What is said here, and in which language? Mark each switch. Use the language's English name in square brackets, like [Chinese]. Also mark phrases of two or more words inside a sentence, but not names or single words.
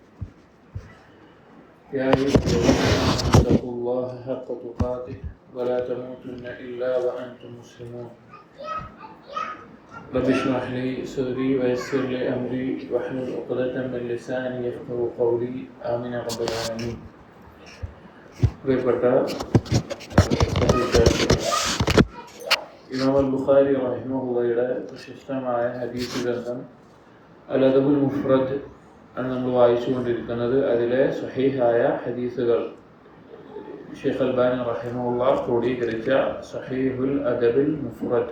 [Arabic] يا أيها الذين آمنوا اتقوا الله حق تقاته ولا تموتن إلا وأنتم مسلمون. رب اشرح لي صدري ويسر لي أمري واحلل عقدة من لساني يفقهوا قولي آمين يا رب العالمين. [Malayalam] പ്രിയപ്പെട്ട ഇമാം അൽ ബുഖാരി റഹിമഹുള്ളയുടെ പ്രശസ്തമായ ഹദീസ് ഗ്രന്ഥം അൽ അദബുൽ മുഫ്രദ് ആണ് നമ്മൾ വായിച്ചുകൊണ്ടിരിക്കുന്നത്. അതിലെ സ്വഹീഹായ ഹദീസുകൾ ഷെയ്ഖ് അൽബാനി റഹിമഹുള്ള ക്രോഡീകരിച്ച സ്വഹീഹുൽ അദബുൽ മുഫ്രദ്.